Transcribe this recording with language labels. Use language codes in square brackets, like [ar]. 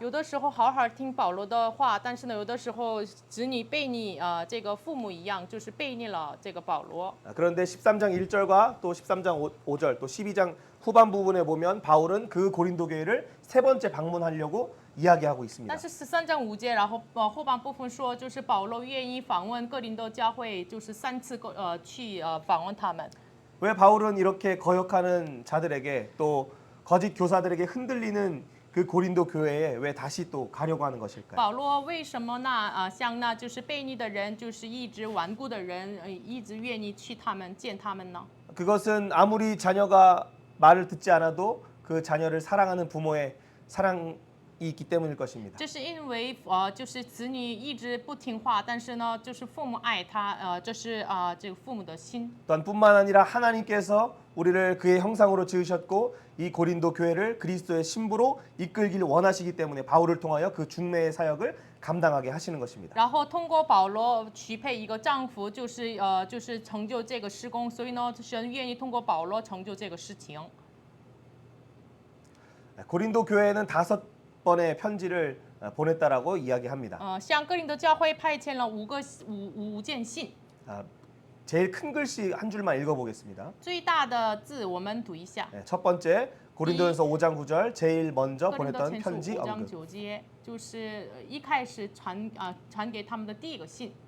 [zh] 有的时候好好听保罗的话，但是呢，有的时候子女背逆这个父母一样，就是背逆了这个保罗。 [ko] 그런데 13장 1절과 또 13장 5절 또 12장 후반 부분에 보면 바울은 그 고린도 교회를 3번째 방문하려고 이야기하고 있습니다. [zh] 但是13章5节，然后后半部分说，就是保罗愿意访问哥林多教会，就是3次去访问他们。 [ko] 왜 바울은 이렇게 거역하는 자들에게 또 거짓 교사들에게 흔들리는 그 고린도 교회에 왜 다시 또 가려고 하는 것일까요? [zh] 保罗为什么呢？像那就是悖逆的人，就是一直顽固的人，一直愿意去他们见他们呢？ [ko] 그것은 아무리 자녀가 말을 듣지 않아도 그 자녀를 사랑하는 부모의 사랑이 있기 때문일 것입니다. [zh] 这是因为就是子女一直不听话，但是呢，就是父母爱他，这是这个父母的心。 [ko] 또한 뿐만 아니라 하나님께서 우리를 그의 형상으로 지으셨고 이 고린도 교회를 그리스도의 신부로 이끌기를 원하시기 때문에 바울을 통하여 그 중매의 사역을 감당하게 하시는 것입니다. [zh] 然后通过保罗许配一个丈夫，就是成就这个施工，所以呢，神愿意通过保罗成就这个事情。 [ko] 고린도 교회는 5번의 편지를 보냈다라고 이야기합니다. [zh] 向哥林多教会派遣了五件信。 [ko] 제일 큰 글씨 한 줄만 읽어보겠습니다. [zh] 最大的字我们读一下。 [ko] 첫 번째 고린도전서 5장 9절 제일 먼저 [zh] 哥林多 [ko] 보냈던 [zh] 前书 [ko] 편지 [zh] 5章 [ko] 언급. [zh] 9节，就是一开始传给他们的第一个信。